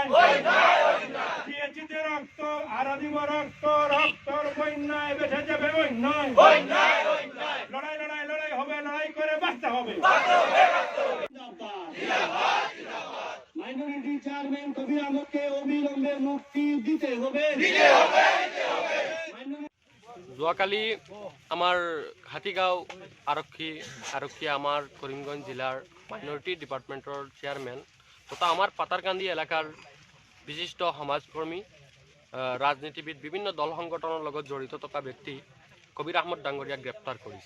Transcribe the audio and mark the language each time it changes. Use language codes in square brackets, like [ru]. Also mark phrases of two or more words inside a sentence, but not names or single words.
[bn] দিয়েছি যে রক্ত আরো দিব, রক্ত রক্তর বন্যায় বেসে যাবে অন্যায়। লড়াই লড়াই লড়াই হবে, লড়াই করে বাঁচতে হবে। [en] minority chairman [bn] কবির আহমেদকে অবিলম্বে মুক্তি দিতে হবে। [as] যোৱাকালি আমাৰ হাতীগাঁও আৰক্ষী আমাৰ কৰিমগঞ্জ জিলাৰ [en] minority department chairman [as] তথা আমাৰ পাতাৰকান্দি এলেকাৰ বিশিষ্ট সমাজকৰ্মী, ৰাজনীতিবিদ, বিভিন্ন দল সংগঠনৰ লগত জড়িত থকা ব্যক্তি কবিৰ আহমদ ডাঙৰীয়াক গ্ৰেপ্তাৰ কৰিছে।